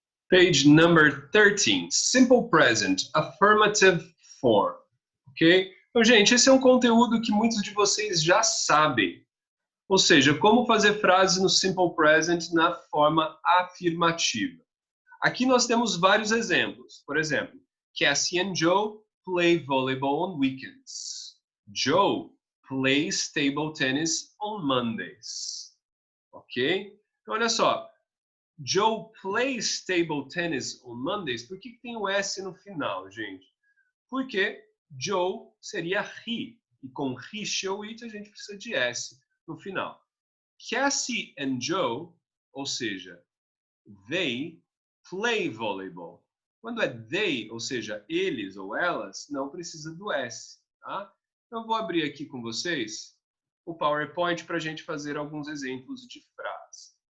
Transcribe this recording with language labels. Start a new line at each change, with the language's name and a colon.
English: Page number 13, simple present, affirmative form, ok?
Portuguese: Então, gente, esse é um conteúdo que muitos de vocês já sabem. Ou seja, como fazer frases no simple present na forma afirmativa. Aqui nós temos vários exemplos. Por exemplo,
English: Cassie and Joe play volleyball on weekends. Joe plays table tennis on Mondays. Ok?
Portuguese: Então, olha só.
English: Joe plays table tennis on Mondays.
Portuguese: Por que tem o S no final, gente? Porque Joe seria he. E com he, shall, it, a gente precisa de S no final.
English: Cassie and Joe,
Portuguese: ou seja,
English: they play volleyball.
Portuguese: Quando é they, ou seja, eles ou elas, não precisa do S. Tá? Então, eu vou abrir aqui com vocês o PowerPoint para a gente fazer alguns exemplos de frase.